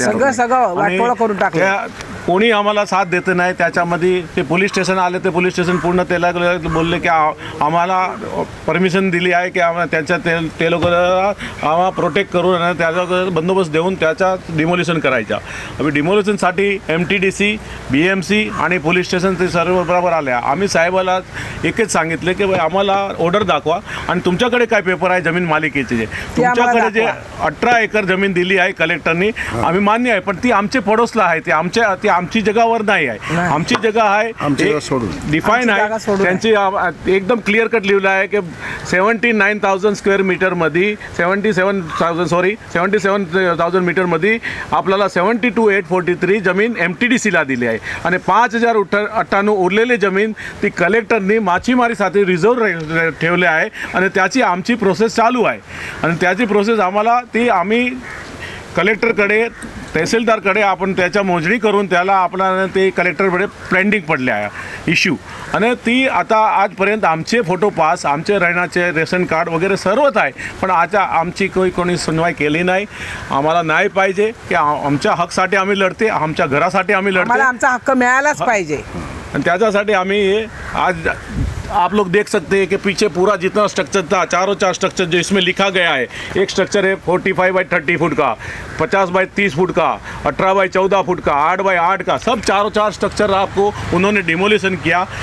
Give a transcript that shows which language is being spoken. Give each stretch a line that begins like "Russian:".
Marathi: सगळं करून टाकलं. कोणी आम्हाला साथ देते नाही. त्याच्यामध्ये ते पोलीस स्टेशन आले, ते पोलीस स्टेशन पूर्ण त्याला बोलले की आम्हाला परमिशन दिली आहे की त्यांच्या ते लोक आम्हाला प्रोटेक्ट करून आणि त्याचा बंदोबस्त देऊन त्याचा डिमोलिशन करायचा. आम्ही डिमोलिशनसाठी MTDC, BMC आणि पोलीस स्टेशन ते सर्व बरोबर आले. आम्ही साहेबाला एकच सांगितले की आम्हाला ऑर्डर दाखवा आणि तुमच्याकडे काय पेपर आहे जमीन मालिकेचे, जे तुमच्याकडे जे 18 एकर जमीन दिली आहे कलेक्टरनी, आम्ही मान्य आहे, पण ती आमचे पडोसला आहे, ती आमची जगावर नाही आहे. आमची जगा आहे डिफाईन आहे. त्यांची एकदम क्लिअर कट लिहिलं आहे की 79,000 स्क्वेअर मीटरमध्ये 77,000 मीटरमध्ये आपल्याला 72,843 जमीन MTDCला दिली आहे आणि 5,098 उरलेली जमीन ती कलेक्टरनी माछीमारीसाठी रिझर्व ठेवले आहे आणि त्याची आमची प्रोसेस चालू आहे. आणि त्याची प्रोसेस आम्ही कलेक्टरकडे, तहसीलदारकडे आपण त्याच्या मोजणी करून त्याला आपल्याला ते कलेक्टरकडे पेंडिंग पडले आहे इश्यू. आणि ती आता आजपर्यंत आमचे फोटो पास, आमचे राहण्याचे रेशन कार्ड वगैरे सर्वच आहे, पण आता आमची कोणी सुनवाई केली नाही. आम्हाला न्याय पाहिजे की आमच्या हकसाठी आम्ही लढते, आमच्या घरासाठी आम्ही लढते, आमचा हक्क मिळालाच पाहिजे. आणि त्याच्यासाठी आम्ही आज
Hindi: आप लोग देख सकते हैं कि पीछे पूरा जितना स्ट्रक्चर था, चारों 4 स्ट्रक्चर जो इसमें लिखा गया है, एक स्ट्रक्चर है 45 बाई 30 फुट का, 50 बाई 30 फुट का, 18 बाई 14 फुट का, 8 बाई 8 का, सब चारों 4 स्ट्रक्चर आपको उन्होंने डिमोलिशन किया.